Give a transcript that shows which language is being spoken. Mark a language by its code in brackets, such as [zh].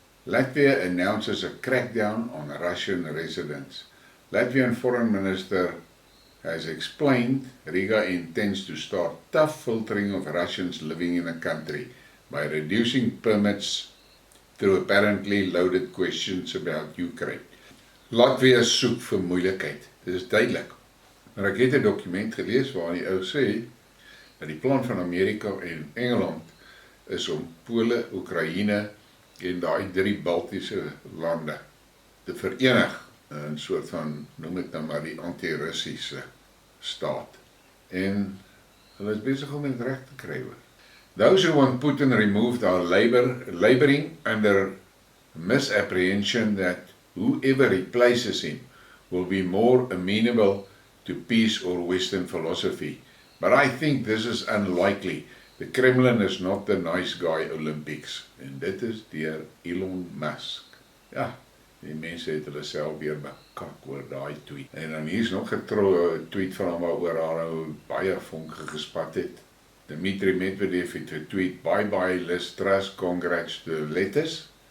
[en] Latvia announces a crackdown on Russian residents. Latvian Foreign Minister has explained Riga intends to start tough filtering of Russians living in the country by reducing permits through apparently loaded questions about Ukraine. [af] Latvia soek vir moeilikheid, dit is duidelik. Maar ek het 'n dokument gelees waar die ou sê dat die plan van Amerika en Engeland is om Pole, Oekraïne en daai 3 Baltiese lande te verenig in 'n soort van, noem dit nou maar die anti-Russiese staat. En hulle is besig om dit reg te kry hoor. [en] Those who want Putin removed are laboring under misapprehension that whoever replaces him will be more amenable to peace or Western philosophy. But I think this is unlikely. The Kremlin is not the nice guy Olympics. [af] En dit is deur Elon Musk. Ja, die mense het hulle self weer bekak oor daai tweet. En dan hier is nog 'n tweet van hom waaroor haar nou baie vonke gespat het. Dmitri Medvedev het getweet, [en] bye Liz Truss, congrats to letters.